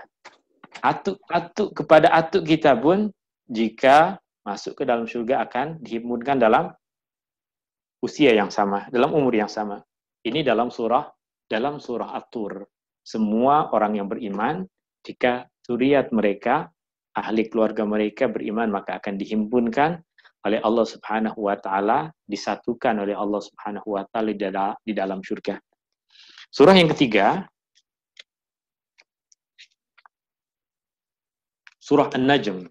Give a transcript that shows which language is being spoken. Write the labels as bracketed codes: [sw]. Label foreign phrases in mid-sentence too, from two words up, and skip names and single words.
[ms] Atuk kepada atuk kita pun, jika masuk ke dalam surga akan dihimpunkan dalam usia yang sama, dalam umur yang sama. Ini dalam surah At-Tur. Semua orang yang beriman, jika zuriat mereka, ahli keluarga mereka beriman, maka akan dihimpunkan oleh Allah [ar] سبحانه وتعالى, [ms] disatukan oleh Allah [ar] سبحانه وتعالى [ms] di dalam surga. Surah yang ketiga, surah An-Najm.